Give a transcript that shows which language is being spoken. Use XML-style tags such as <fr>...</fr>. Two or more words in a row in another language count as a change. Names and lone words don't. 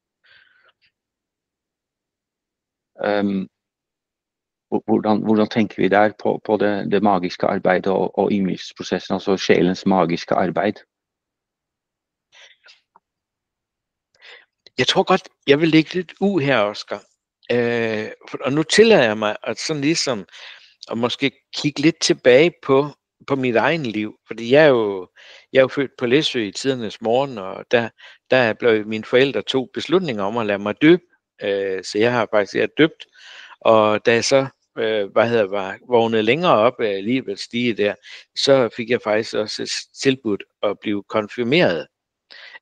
<no>Hvordan tenker vi der på det magiske arbeidet og ydmyksprosessen, altså sjelens magiske arbeid?</no> <da>Jeg tror godt, jeg vil lægge lidt ud her, Oscar. Og nu tillader jeg mig at sådan ligesom at måske kigge lidt tilbage på mit egen liv, fordi jeg er jo født på Læsø i tidernes morgen, og der blev mine forældre tog beslutninger om at lade mig døbe, så jeg har faktisk døbt, og da jeg så var vågnet længere op af livets stige der, så fik jeg faktisk også tilbudt at blive konfirmeret.</da>